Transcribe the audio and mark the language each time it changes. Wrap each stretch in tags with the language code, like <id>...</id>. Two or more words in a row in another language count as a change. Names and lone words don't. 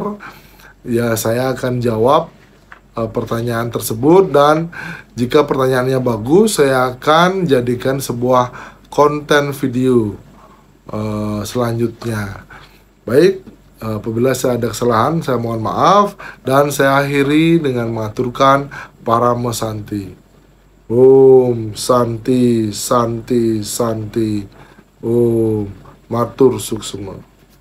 <id>Ya, saya akan jawab pertanyaan tersebut. Dan jika pertanyaannya bagus, saya akan jadikan sebuah konten video selanjutnya. Baik, apabila saya ada kesalahan, saya mohon maaf. Dan saya akhiri dengan mengaturkan Parama Santi.</id> <sa>Om Santi, Santi, Santi.</sa> <ban>Om Matur Suksuma.</ban>